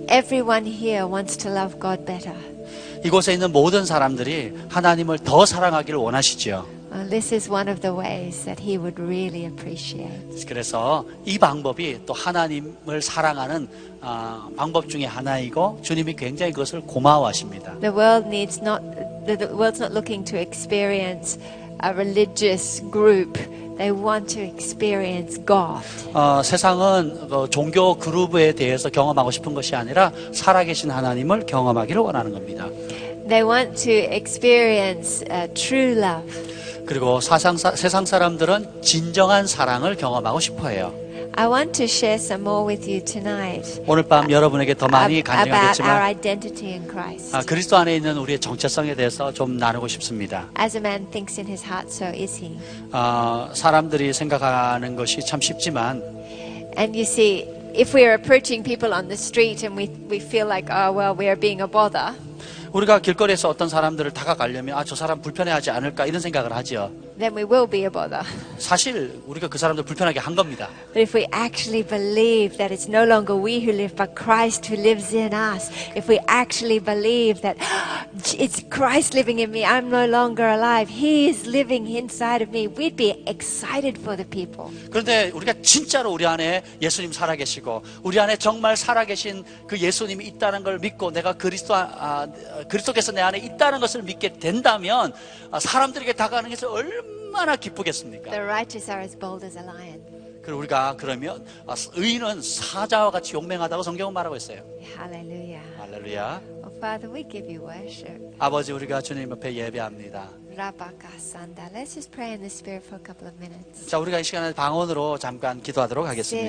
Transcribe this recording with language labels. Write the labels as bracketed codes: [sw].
[en] everyone here wants to love God better. [ko] 이곳에 있는 모든 사람들이 하나님을 더 사랑하기를 원하시지요. [en] This is one of the ways that He would really appreciate. [ko] 그래서 이 방법이 또 하나님을 사랑하는 방법 중에 하나이고 주님이 굉장히 그것을 고마워하십니다. [en] The world's not looking to experience a religious group. They want to experience God. [ko] 세상은 종교 그룹에 대해서 경험하고 싶은 것이 아니라 살아계신 하나님을 경험하기를 원하는 겁니다. [en] They want to experience true love. [ko] 그리고 세상 사람들은 진정한 사랑을 경험하고 싶어해요. [en] I want to share some more with you tonight. [ko] 오늘 밤 여러분에게 더 많이 [en] about our [ko] 간증하겠지만 [en] identity in Christ. [ko] 그리스도 안에 있는 우리의 정체성에 대해서 좀 나누고 싶습니다. [en] As a man thinks in his heart, so is he. [ko] 사람들이 생각하는 것이 참 쉽지만 [en] And you see, if we are approaching people on the street and we feel like, oh, well, we are being a bother. [ko] 우리가 길거리에서 어떤 사람들을 다가가려면 저 사람 불편해하지 않을까 이런 생각을 하죠. [en] Then we will be a bother. [ko] 사실 우리가 그 사람들 불편하게 한 겁니다. [en] But if we actually believe that it's no longer we who live, but Christ who lives in us, if we actually believe that it's Christ living in me, I'm no longer alive, He is living inside of me, we'd be excited for the people. [ko] 그런데 우리가 진짜로 우리 안에 예수님 살아계시고 우리 안에 정말 살아계신 그 예수님이 있다는 걸 믿고 내가 그리스도께서 내 안에 있다는 것을 믿게 된다면 사람들에게 다가가는 것이 얼마나 기쁘겠습니까? [en] The righteous are as bold as a lion. [ko] 그리고 우리가 그러면 의인은 사자와 같이 용맹하다고 성경은 말하고 있어요. [en] Hallelujah. [ko] 할렐루야. [en] Oh, Father, we give you worship. [ko] 아버지 우리가 주님 앞에 예배합니다. Rabakasanda. [en] Let's just pray in the Spirit for a couple of minutes. [ko] 자, 우리가 이 시간에 방언으로 잠깐 기도하도록 하겠습니다.